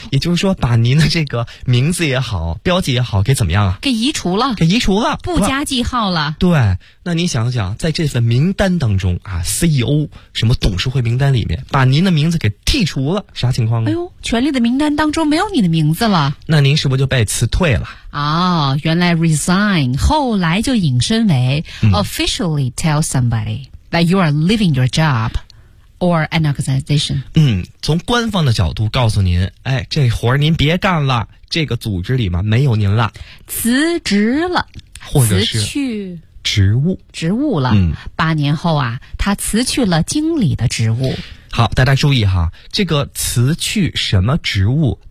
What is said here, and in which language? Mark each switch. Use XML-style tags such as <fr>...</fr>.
<zh>也就是说，把您的这个名字也好，标记也好，给怎么样啊？给移除了，给移除了，不加记号了。对，那您想想，在这份名单当中啊 ，CEO 什么董事会名单里面，把您的名字给剔除了，啥情况啊？哎呦，权力的名单当中没有你的名字了，那您是不是就被辞退了？</zh> <en>哦，原来 resign 后来就引申为 officially tell somebody that you are leaving your job。 Or an organization.</en> <zh>从官方的角度告诉您，哎，这活儿您别干了，这个组织里嘛没有您了，辞职了，或者是辞去职务，职务了。八年后啊，他辞去了经理的职务。好，大家注意哈，这个辞去什么职务，</zh>